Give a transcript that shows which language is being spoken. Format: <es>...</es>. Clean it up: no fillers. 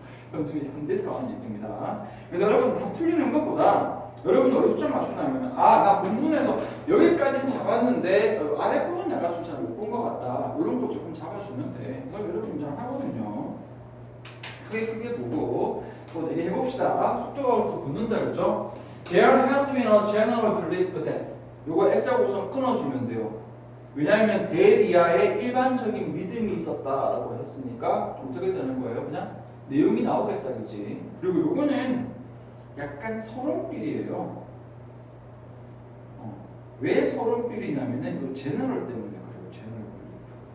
<ko>그건 좀 현대스러운 얘기입니다. 그래서 여러분 다 틀리는 것보다 여러분 어디 초점 맞추냐면 나 본문에서 여기까지는 잡았는데 아래 부분 내가 좀 잘 못 본 것 같다. 이런 거 조금 잡아주면 돼. 그럼 여러분 잘 하거든요. 크게 보고 또 얘기해 봅시다. 속도가 붙는다 그랬죠?</ko> <en>There has been a general belief that</en> <ko>요거 액자 고성 끊어주면 돼요. 왜냐하면 대리아에 일반적인 믿음이 있었다라고 했으니까 어떻게 되는 거예요? 그냥 내용이 나오겠다, 그지? 그리고 요거는 약간 서론필이에요. 왜 서론필이냐면은 요 제너럴 때문에 그래요. 제너럴 빌리프.</ko>